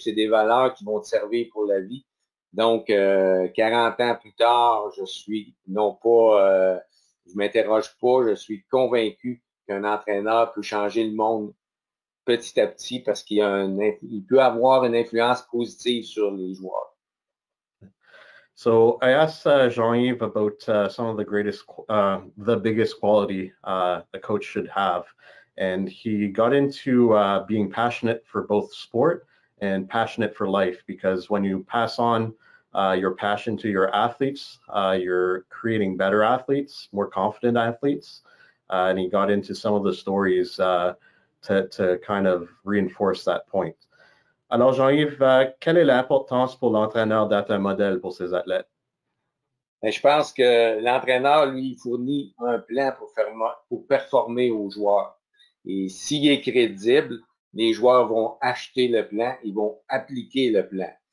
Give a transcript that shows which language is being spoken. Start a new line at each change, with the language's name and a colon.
French: C'est des valeurs qui vont te servir pour la vie. Donc, 40 ans plus tard, je suis non pas, je m'interroge pas, je suis convaincu qu'un entraîneur peut changer le monde petit à petit parce il peut avoir une influence positive sur les joueurs.
English: So I asked Jean-Yves about some of the the biggest quality a coach should have. And he got into being passionate for both sport and passionate for life, because when you pass on your passion to your athletes, you're creating better athletes, more confident athletes. And he got into some of the stories to kind of reinforce that point.
French: Alors, Jean-Yves, quelle est l'importance pour l'entraîneur d'être un modèle pour ses athlètes? Mais je pense que l'entraîneur, lui, il fournit un plan pour performer aux joueurs. Et s'il est crédible, les joueurs vont acheter le plan, ils vont appliquer le plan.